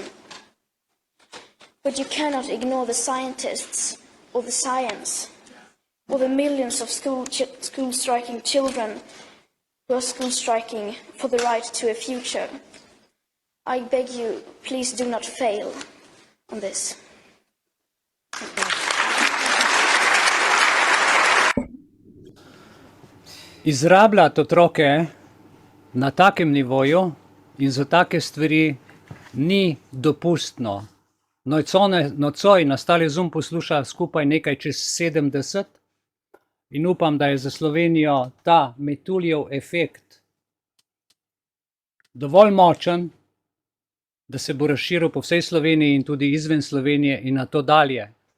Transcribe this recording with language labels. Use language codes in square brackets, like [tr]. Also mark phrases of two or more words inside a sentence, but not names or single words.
[en] But you cannot ignore the scientists or the science or the millions of school striking children who are school striking for the right to a future. I beg you, please do not fail on this. [sl] Izrabljati otroke na takem nivoju in za take stvari ni dopustno. Nocoj nas tale Zoom posluša skupaj nekaj čez 70 in upam, da je za Slovenijo ta metuljev efekt dovolj močen, da se bo razširil po vsej Sloveniji in tudi izven Slovenije in na to dalje.